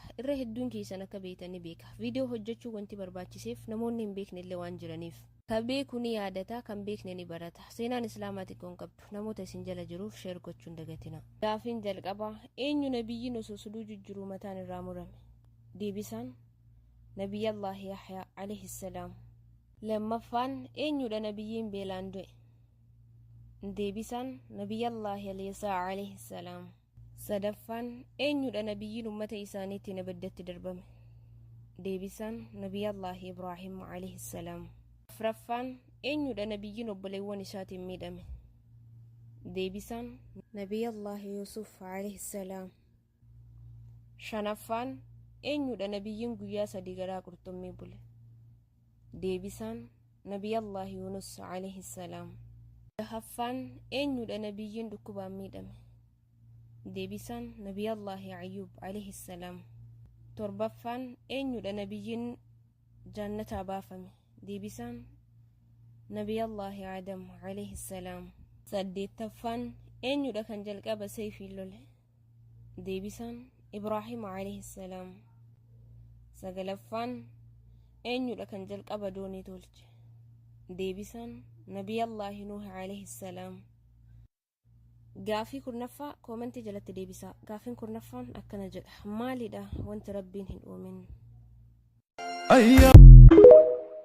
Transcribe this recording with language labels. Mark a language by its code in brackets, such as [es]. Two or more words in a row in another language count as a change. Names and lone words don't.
[om] Irra hedduun keessan akka beektanii beeka. Viidiyoo hojjechuu wanti barbaachiseef namoonni hin beekne illee waan jiraniif. Kan beeku ni yaadata, kan beekne ni barata. Seenaan islaamaati kun qabdu. Namoota isin jala jiruuf sheer gochuun dagatina. Gaafiin jalqabaa eenyu nabiyyiin osoo suduu jijjiru mataan irraa murame? [ar] Deebisaan نبي الله يحيى عليه السلام. لما فان [om] eenyudha nabiyyiin beelaan du'e? [ar] Deebisaan نبي الله اليساع عليه السلام. [om] sadaffaan eenyudha nabiyyiin ummata isaaniitiin abaddatti darbame? [ar] Deebisaan نبي الله إبراهيم عليه السلام. [om] afraffaan eenyudha nabiyyiin obboleewwan isaatiin miidhame? [ar] Deebisaan نبي الله يوسف عليه السلام. [om] shanaffaan eenyudha nabiyyiin guyyaa sadii garaa qurxummii bule? [ar] Deebisaan نبي الله يونس عليه السلام. [om] jahaffaan eenyudha nabiyyiin dhukkubaan miidhame? [ar] Deebisaan نبي الله أيوب عليه السلام. [om] torbaffaan eenyudha nabiyyiin jannataa baafame? [ar] Deebisaan نبي الله آدم عليه السلام. [om] saddeettaffaan eenyudha kan jalqaba sayfiin lole? [ar] Deebisaan إبراهيم عليه السلام. [om] sagalaffaan eenyudha kan jalqaba doonii tolche? [ar] Deebisaan نبي الله نوح عليه السلام. [om] gaafii kurnaffaa koomentii jalatti deebisaa. gaafiin kurnaffaan akkana jedha: maalidha wanti rabbiin hin uumin?